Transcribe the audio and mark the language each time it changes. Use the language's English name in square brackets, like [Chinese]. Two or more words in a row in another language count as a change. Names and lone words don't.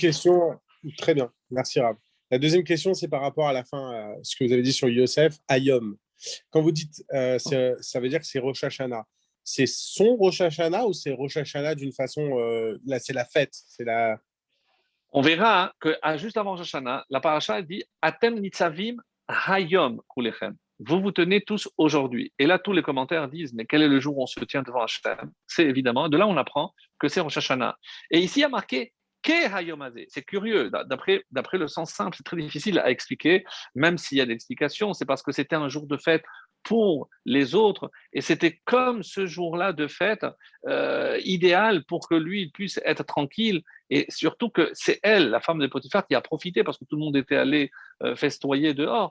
[French] question, très bien, merci Rav. La deuxième question, c'est par rapport à la fin, ce que vous avez dit sur Yosef, Ayom. Quand vous dites, ça veut dire que c'est Rosh Hashanah. C'est son Rosh Hashanah ou c'est Rosh Hashanah d'une façon, là c'est la fête, c'est la... On verra hein, que juste avant Rosh Hashanah, la paracha dit [Hebrew] אתם נצבים היום כלכם. [French] Vous vous tenez tous aujourd'hui. Et là, tous les commentaires disent mais quel est le jour où on se tient devant Hashem? C'est évidemment, de là on apprend que c'est Rosh Hashanah. Et ici, il y a marqué [Hebrew] כהיום הזה. [French] C'est curieux. D'après le sens simple, c'est très difficile à expliquer, même s'il y a des explications. C'est parce que c'était un jour de fête pour les autres. Et c'était comme ce jour-là de fête idéal pour que lui puisse être tranquille. Et surtout que c'est elle, la femme de Potiphar, qui a profité parce que tout le monde était allé festoyer dehors.